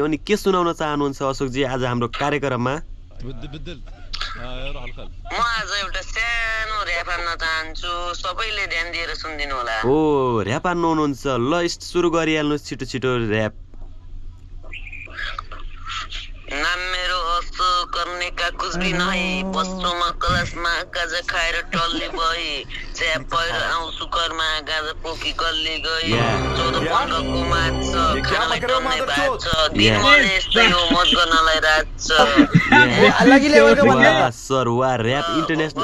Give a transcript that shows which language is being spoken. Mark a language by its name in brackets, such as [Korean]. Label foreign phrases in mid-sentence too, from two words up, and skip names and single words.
[Nepali] अनि के सुनाउन चाहनुहुन्छ अशोकजी आज हाम्रो कार्यक्रममा? म आज एउटा सानो र्याप हान्न चाहन्छु, सबैले ध्यान दिएर सुनिदिनु होला। ओ र्याप हान्नु हुनुहुन्छ, ल सुरु गरिहाल्नुहोस् छिटो छिटो र्याप। नाम मेरो अशोक, [Hindi] करने का कुछ भी नहीं, [Nepali] बस्छु म क्लासमा गाजा खाएर टल्ली भई, च्याप भएर आउँछु घरमा गाजा पोकी गल्ली गई, 14-15 माछ छ, खानालाई टल्ने भात छ, दिनभरि यस्तै हो मौज गर्नलाई रात छ। सर वा र्याप इन्टरनेसनल